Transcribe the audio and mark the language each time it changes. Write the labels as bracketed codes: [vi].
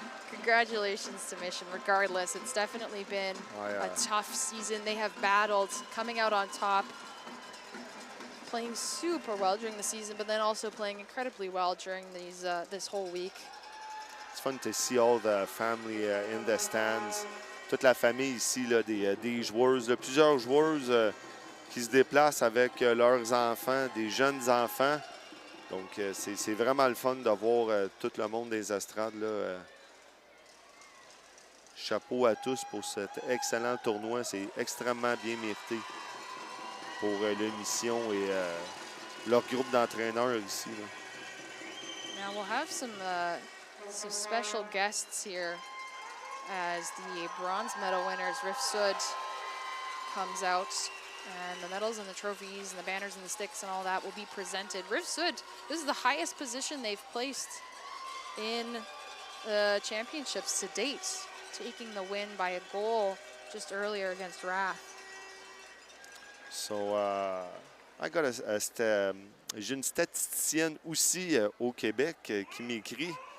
[en] Congratulations to Mission. Regardless, it's definitely been a tough season. They have battled, coming out on top, playing super well during the season, but then also playing incredibly well during these this whole week. It's fun to see all the family in the stands. [fr] toute la famille ici, là, des joueuses, là, plusieurs joueuses qui se déplacent avec leurs enfants, des jeunes enfants. Donc, c'est vraiment le fun de voir tout le monde des estrades, là. Chapeau à tous pour cet excellent tournoi. C'est extrêmement bien mérité pour l'émission et leur groupe d'entraîneurs ici, là. [en] Now we'll have some special guests here as the bronze medal winners, Rif Sud, comes out. And the medals and the trophies and the banners and the sticks and all that will be presented. Rif Sud, this is the highest position they've placed in the championships to date, taking the win by a goal just earlier against Rath. So, I got [fr] j'ai une statisticienne aussi au Québec qui m'écrit.